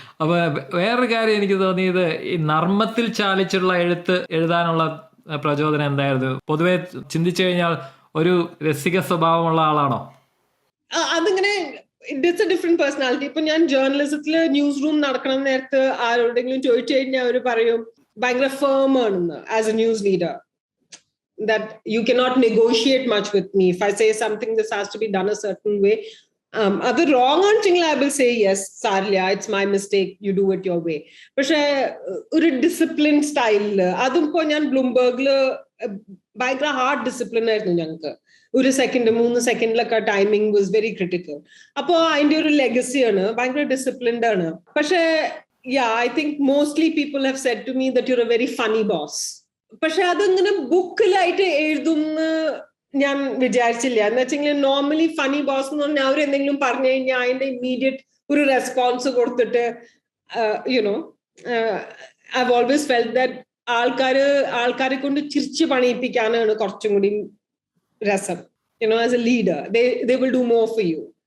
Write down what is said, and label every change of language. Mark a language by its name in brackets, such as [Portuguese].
[Malayalam] അപ്പൊ വേറൊരു കാര്യം എനിക്ക് തോന്നിയത്, ഈ നർമ്മത്തിൽ ചാലിച്ചുള്ള എഴുതാനുള്ള പ്രചോദനം എന്തായിരുന്നു? പൊതുവെ ചിന്തിച്ചു കഴിഞ്ഞാൽ ഒരു രസിക സ്വഭാവമുള്ള ആളാണോ? അതിങ്ങനെ [English] It's a different personality. [Malayalam] ഇപ്പൊ ഞാൻ ജേർണലിസത്തില് ന്യൂസ് റൂം നടക്കണം നേരത്ത് ആരോടെങ്കിലും ചോദിച്ചു കഴിഞ്ഞാൽ അവര് പറയും ഭയങ്കര ഫേം ആണെന്ന് [English] As a news leader. That you cannot negotiate much with me. If I say something, this has to be done a certain way. [Malayalam] അത് wrong ആണെങ്കിലും [English] I will say yes, Sarlia, it's my mistake, you do it your way. [Malayalam] പക്ഷേ ഒരു discipline സ്റ്റൈലില് അതും ഇപ്പോൾ ഞാൻ ബ്ലൂംബർഗില് ഭയങ്കര hard discipline ആയിരുന്നു ഞങ്ങൾക്ക്. 1 second 3 സെക്കൻഡിലൊക്കെ [English] Timing was very critical. [Malayalam] അപ്പോൾ അതിന്റെ ഒരു ലെഗസിയാണ്, ഭയങ്കര ഡിസിപ്ലിൻഡ് ആണ്. പക്ഷേ [English] I think mostly people have said to me that you're a very funny boss. [Malayalam] പക്ഷെ അതിങ്ങനെ ബുക്കിലായിട്ട് എഴുതുന്ന ഞാൻ വിചാരിച്ചില്ല. എന്ന് വെച്ചെങ്കിൽ നോർമലി ഫണി ബോസ് എന്ന് പറഞ്ഞാൽ അവർ എന്തെങ്കിലും പറഞ്ഞു കഴിഞ്ഞാൽ അതിന്റെ ഇമ്മീഡിയറ്റ് ഒരു റെസ്പോൺസ് കൊടുത്തിട്ട് [English] you know I always felt that [Malayalam] ആൾക്കാരെ കൊണ്ട് ചിരിച്ച് പണിയിപ്പിക്കാനാണ് കുറച്ചും കൂടി രസം. [English] You know as a leader they will do more for you.